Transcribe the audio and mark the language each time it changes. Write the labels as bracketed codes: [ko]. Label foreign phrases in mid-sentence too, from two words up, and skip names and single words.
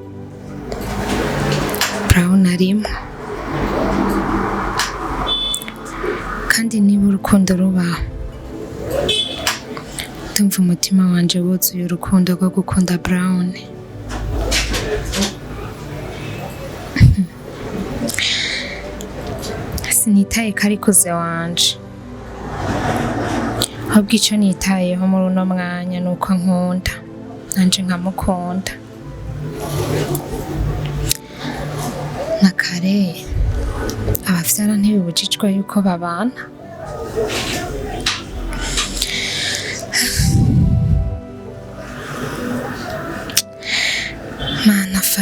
[rn] Brown arimo, kandi niba urukundo rubaho, ndumva umutima wanje wuzuye urukundo rwo gukunda Brown. Sinitaye ko ari kuze wanje, ahubwo icyo nitayeho muri uno mwanya ni uko nkunda nanje nkamukunda. Na kare abavyara ntibibujijwe yuko babana, Mana